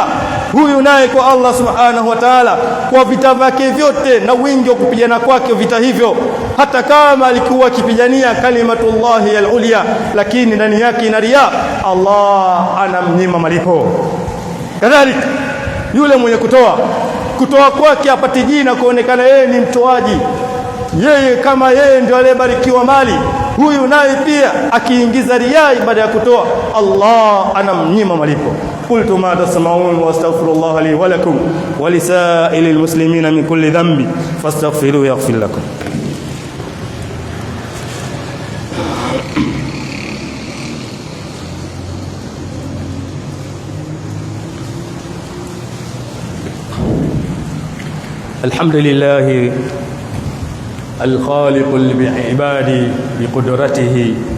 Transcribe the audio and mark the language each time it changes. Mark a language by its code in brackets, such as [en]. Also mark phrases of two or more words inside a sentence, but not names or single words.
[sw] Huyu naye kwa Allah [ar] سبحانه وتعالى, [sw] kwa vita vyake vyote na wingi wa kupigana kwake vita hivyo, hata kama alikuwa akipigania [ar] كلمة الله العليا, [sw] lakini ndani yake ina riya, Allah anamnyima malipo. Kadhalika yule mwenye kutoa kwake apate jina kuonekana yeye ni mtoaji, yeye kama yeye ndio aliyebarikiwa mali, huyu naye pia akiingiza riya baada ya kutoa, Allah anamnyima malipo. [ar] قلت ما تسمعون واستغفر الله لي ولكم ولسائر المسلمين من كل ذنب فاستغفروه يغفر لكم. الحمد لله الخالق لعباده بقدرته،